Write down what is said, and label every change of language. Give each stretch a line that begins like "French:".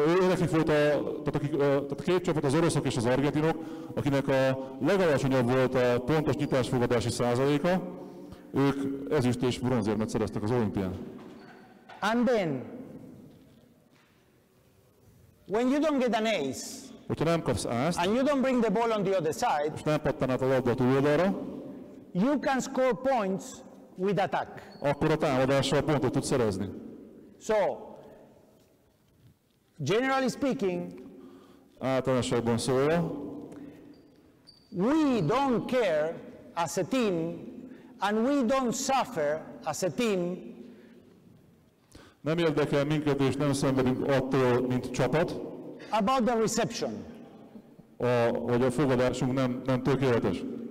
Hungarian: Nekik volt tehát a két csapat, az oroszok és az argentinok, akinek a legalacsonyabb volt a pontos nyitásfogadási százaléka, ők ezüst és bronzérmet szereztek az olimpián.
English: and then, when you don't get an ace,
Hungarian: Hogyha nem kapsz ászt,
English: and you don't bring the ball on the other side,
Hungarian: és nem pattan át a labda a túloldalra,
English: you can score points with attack.
Hungarian: akkor a támadással pontot tudsz szerezni.
English: So, generally speaking,
Hungarian: Általánosságban szólva,
English: we don't care as a team, and we don't suffer as a team
Hungarian: nem érdekel minket és nem szenvedünk attól, mint csapat,
English: about the reception.
Hungarian: hogy a fogadásunk nem tökéletes.